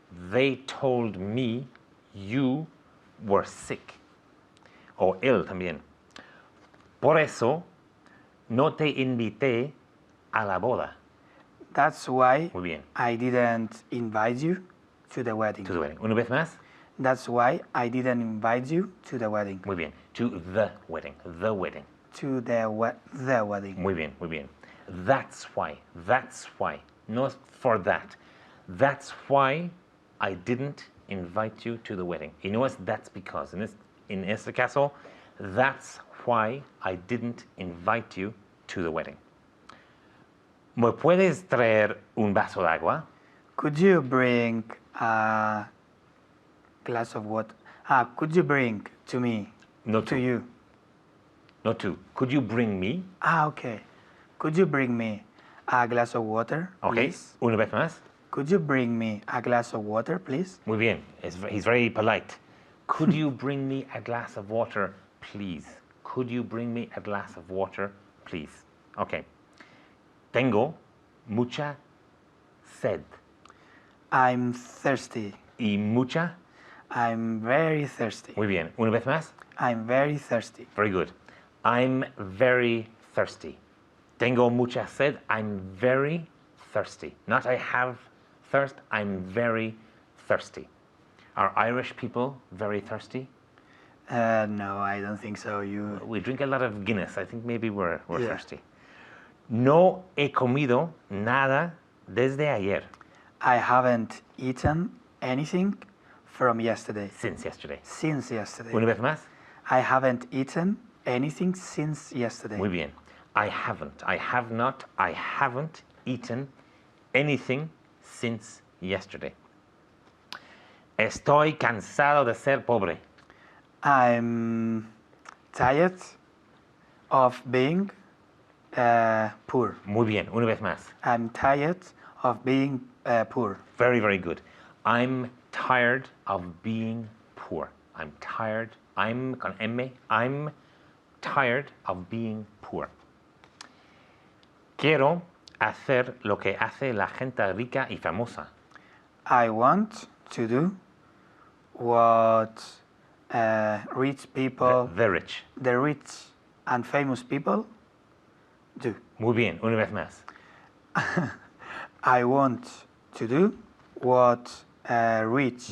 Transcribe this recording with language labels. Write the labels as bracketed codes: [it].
[en] They told me you were sick. [es] O ill también. Por eso no te invité a la boda. [en] That's why [es] Muy bien. [en] I didn't invite you to the wedding. To the wedding. [es] Una vez más. [en] That's why I didn't invite you to the wedding. [es] Muy bien. [en] To the wedding. The wedding. To the wedding. [es] Muy bien. [en] That's why. Not for that. That's why I didn't invite you to the wedding. [es] Y no es [en] that's because. [es] En este caso, [en] that's why I didn't invite you to the wedding. [es] ¿Me puedes traer un vaso de agua? [en] Could you bring a glass of water? Could you bring to me? No to to. you. Not to. Could you bring me? Okay. Could you bring me a glass of water, Okay. please? [es] Una vez más. [en] Could you bring me a glass of water, please? [es] Muy bien. [en] He's very polite. Could you bring me a glass of water, please? Could you bring me a glass of water, please? [es] Okay. Tengo mucha sed. [en] I'm thirsty. [es] Y mucha. [en] I'm very thirsty. [es] Muy bien. Una vez más. [en] I'm very thirsty. Very good. I'm very thirsty. [es] Tengo mucha sed. [en] I'm very thirsty. Not I have thirst. I'm very thirsty. Are Irish people very thirsty? No, I don't think so. We drink a lot of Guinness. I think maybe we're Yeah. thirsty. [es] No he comido nada desde ayer. [en] I haven't eaten anything from yesterday. Since yesterday. Since yesterday. [es] Una vez más. [en] I haven't eaten anything since yesterday. [es] Muy bien. [en] I have not eaten anything since yesterday. [es] Estoy cansado de ser pobre. [en] I'm tired of being poor. [es] Muy bien. Una vez más. [en] I'm tired of being poor. Very, very good. I'm tired of being poor. I'm tired. I'm con M. I'm tired of being poor. [es] Quiero hacer lo que hace la gente rica y famosa. [en] I want to do what rich people, The rich. the rich and famous people do. [es] Muy bien. Una vez más. [en] I want to do what rich,